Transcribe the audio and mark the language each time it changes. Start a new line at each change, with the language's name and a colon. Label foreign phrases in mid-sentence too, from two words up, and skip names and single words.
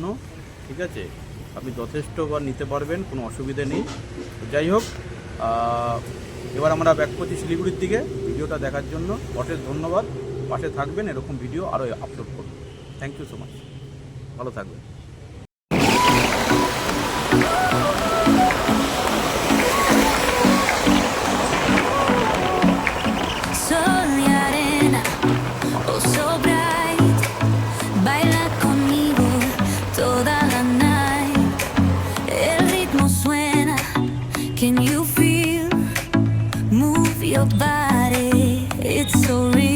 Bangla: ঠিক আছে, আপনি যথেষ্টবার নিতে পারবেন, কোনো অসুবিধে নেই। যাই হোক, এবার আমরা ব্যাক করছি শিলিগুড়ির দিকে। ভিডিওটা দেখার জন্য অশেষ ধন্যবাদ। পাশে থাকবেন, এরকম ভিডিও আরও আপলোড করব।
English: Thank you so much.
Bangla: ভালো থাকবেন।
Spanish: Sol y arena,
English: oh so bright,
Spanish: baila conmigo toda la night. El ritmo suena,
English: can you feel? Move your body, it's so